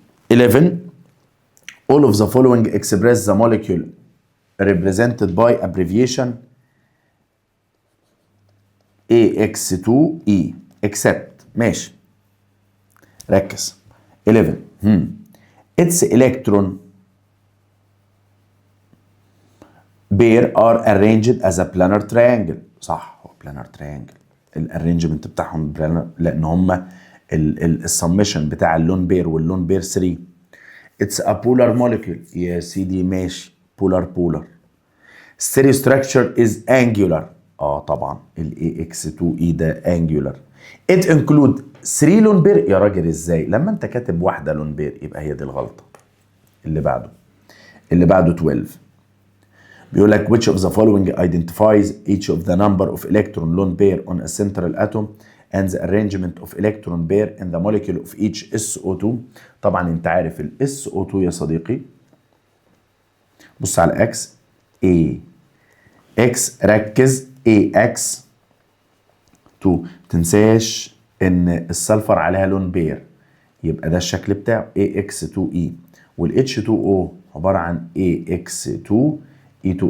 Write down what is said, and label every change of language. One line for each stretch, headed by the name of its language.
English: 11 all of the following express the molecule represented by abbreviation AX2E except.
Arabic: ماشي ركز.
English: 11 its electron pair are arranged as a planar triangle.
Arabic: صح هو
English: planar triangle،
Arabic: الارينجمنت بتاعهم planar لان هما السمشن بتاع اللون بير واللون بير 3.
English: It's a polar molecule
Arabic: يا سيدي ماشي
English: polar. Stereo structure is angular
Arabic: طبعا ال AX2E ده
English: angular. It include
Arabic: 3 لون بير. يا راجل ازاي لما انت كاتب واحدة لون بير؟ يبقى هي دي الغلطة. اللي بعده 12 بيقول لك
English: which of the following identifies each of the number of electron lone pair on a central atom and the arrangement of electron pair in the molecule of each SO2.
Arabic: طبعا انت عارف ال SO2 يا صديقي، بص على اكس AX ركز AX 2 تنساش ان السلفر عليها لون بير، يبقى ده الشكل بتاعه AX2E وال H2O عبارة عن AX2E2.